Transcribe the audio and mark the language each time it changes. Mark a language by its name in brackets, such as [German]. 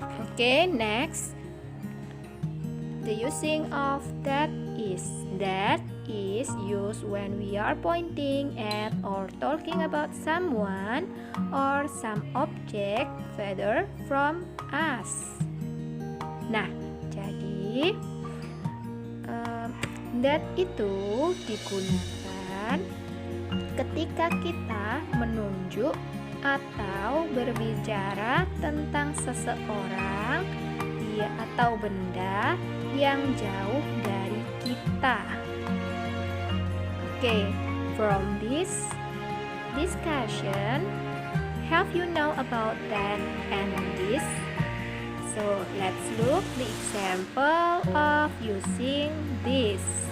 [English] Okay, next. The using of that is used when we are pointing at or talking about someone or some object further from us. [Indonesian] Nah, jadi that itu digunakan ketika kita menunjuk atau berbicara tentang seseorang atau benda yang jauh dari kita. [English] Okay, from this discussion, have you know about that and this? So let's look the example of using this.